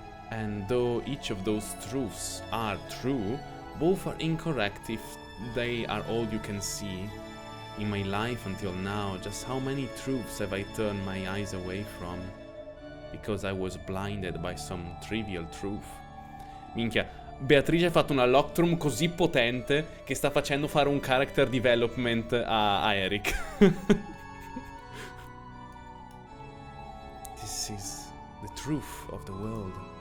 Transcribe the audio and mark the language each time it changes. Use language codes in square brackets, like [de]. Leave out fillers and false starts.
[en] And though each of those truths are true, both are incorrect if they are all you can see. In my life until now, just how many truths have I turned my eyes away from? Because I was blinded by some trivial truth. [it] Minchia, Beatrice ha fatto una Locktrum così potente che sta facendo fare un character development a Eric. [en] This is the truth of the world.